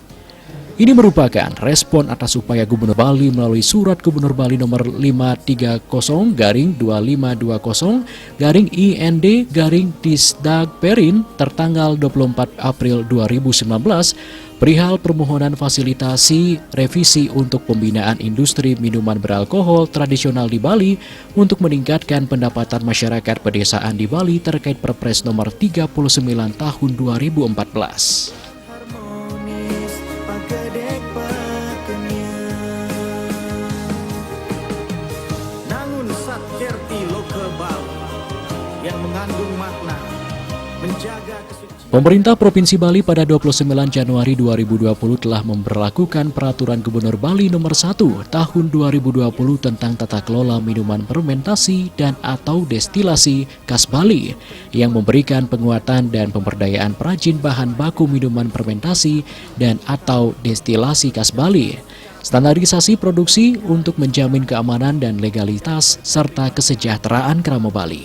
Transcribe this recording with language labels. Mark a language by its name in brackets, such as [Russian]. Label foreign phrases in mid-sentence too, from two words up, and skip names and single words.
[Indonesian] Ini merupakan respon atas upaya Gubernur Bali melalui Surat Gubernur Bali Nomor 530-2520-IND-Disdagperin tertanggal 24 April 2019 perihal permohonan fasilitasi revisi untuk pembinaan industri minuman beralkohol tradisional di Bali untuk meningkatkan pendapatan masyarakat pedesaan di Bali terkait Perpres Nomor 39 Tahun 2014. Pagedek pakenya nangun satkerti loka Bali yang mengandung makna menjaga kesucian. Pemerintah Provinsi Bali pada 29 Januari 2020 telah memberlakukan Peraturan Gubernur Bali Nomor 1 Tahun 2020 tentang tata kelola minuman fermentasi dan atau destilasi khas Bali yang memberikan penguatan dan pemberdayaan perajin bahan baku minuman fermentasi dan atau destilasi khas Bali, standarisasi produksi untuk menjamin keamanan dan legalitas serta kesejahteraan kerama Bali.